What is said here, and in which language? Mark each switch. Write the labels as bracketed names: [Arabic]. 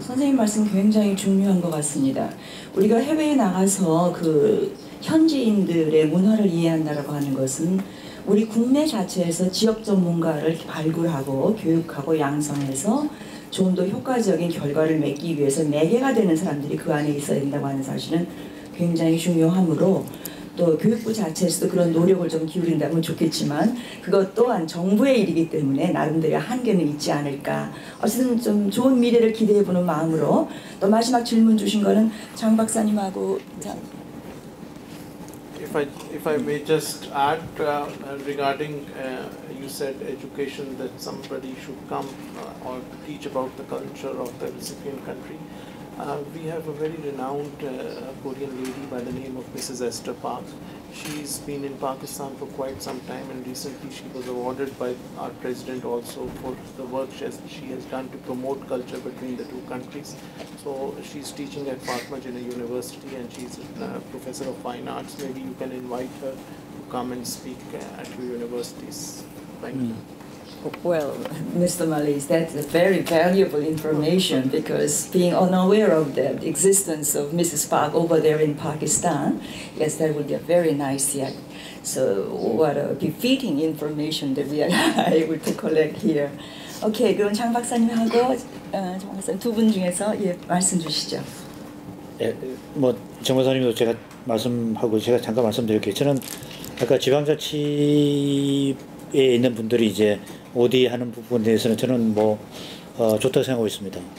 [Korean] 선생님 말씀 굉장히 중요한 것 같습니다. 우리가 해외에 나가서 그 현지인들의 문화를 이해한다라고 하는 것은 우리 국내 자체에서 지역 전문가를 발굴하고 교육하고 양성해서 좀 더 효과적인 결과를 맺기 위해서 매개가 되는 사람들이 그 안에 있어야 된다고 하는 사실은 굉장히 중요하므로, 또 교육부 자체에서도 그런 노력을 좀 기울인다면 좋겠지만 그것 또한 정부의 일이기 때문에 나름대로 한계는 있지 않을까. 어쨌든 좀 좋은 미래를 기대해보는 마음으로, 또 마지막 질문 주신 거는 장 박사님하고 [English] If I may just add regarding you said education, that somebody should come or teach about the culture of the recipient country. We have a very renowned Korean lady by the name of Mrs. Esther Park. She's been in Pakistan for quite some time, and recently she was awarded by our president also for the work she has done to promote culture between the two countries. So she's teaching at Fatma Jinnah University, and she's a professor of fine arts. Maybe you can invite her to come and speak at your universities. Thank you. Well, Mr. Malis, that's a very valuable information, because being unaware of the existence of Mrs. Park over there in Pakistan, yes, that would be a very nice yet. So what a befitting information that we are able to collect here. [Korean] Okay, 그럼 장 박사님하고 장 박사님 두 분 중에서 말씀 주시죠. 뭐 정 박사님도 제가 말씀하고 제가 잠깐 말씀드릴게요. 저는 아까 지방자치에 있는 분들이 이제 OD 하는 부분에 대해서는 저는 뭐 좋다고 생각하고 있습니다.